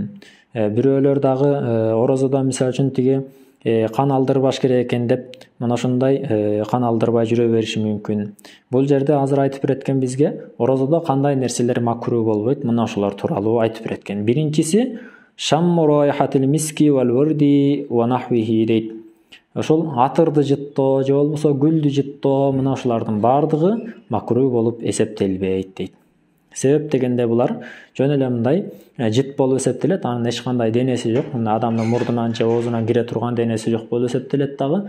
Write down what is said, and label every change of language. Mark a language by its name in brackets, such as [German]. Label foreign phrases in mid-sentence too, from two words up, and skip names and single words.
[Kyrgyz] Бирөөлөр дагы орозодо мисалы үчүн тиги кан алдырбаш керек экен деп мына ошондой кан алдырбай жүрө бериши мүмкүн. Бул жерде азыр айтып береткен бизге орозодо кандай нерселер макруh болбойт, мына ошолор тууралуу айтып береткен. [Arabic] Биринчиси شم رائحة المسك والورد ونحوه дейт. [Kyrgyz] Ошол атырды жыттоо же болбосо гүлдү жыттоо, мына ошолордун баардыгы макруh болуп эсептелбейт дейт. Себеп дегенде булар жөн эле мындай жыт болуп эсептелет, анын эч кандай денеси жок, мына адамдын мурдунан же оозунан кире турган денеси жок болуп эсептелет дагы.